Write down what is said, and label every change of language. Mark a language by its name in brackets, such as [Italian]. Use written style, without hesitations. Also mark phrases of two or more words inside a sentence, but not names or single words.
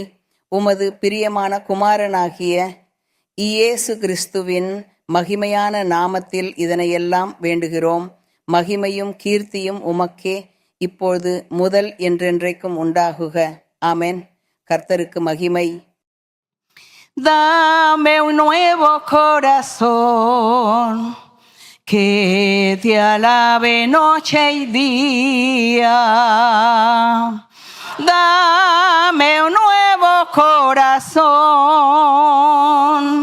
[Tamil] உமது பிரியமான குமாரனாகிய இயேசு கிறிஸ்துவின் மகிமையான நாமத்தில் இதனையெல்லாம் வேண்டுகிறோம். மகிமையும் கீர்த்தியும் உமக்கே, இப்பொழுது முதல் என்றென்றைக்கும் உண்டாகுக. ஆமென். கர்த்தருக்கு மகிமை. [Spanish] Dame un nuevo corazón que te alabe noche y día. Dame un nuevo corazón.